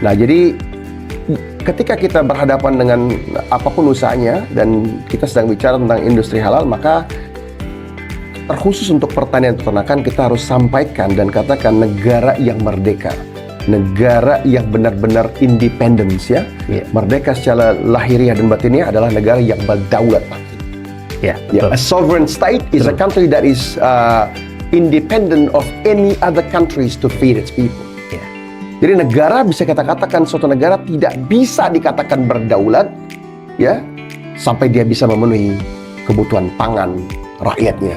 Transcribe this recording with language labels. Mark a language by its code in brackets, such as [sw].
[id] Nah, jadi ketika kita berhadapan dengan apapun usahanya dan kita sedang bicara tentang industri halal, maka terkhusus untuk pertanian peternakan kita harus sampaikan dan katakan negara yang merdeka. Negara yang benar-benar independence ya. Merdeka secara lahiriah dan batinnya adalah negara yang berdaulat. Ya, [en] A sovereign state is a country that is independent of any other countries to feed its people. [id] Ya. Jadi negara bisa kita katakan suatu negara tidak bisa dikatakan berdaulat ya sampai dia bisa memenuhi kebutuhan pangan rakyatnya.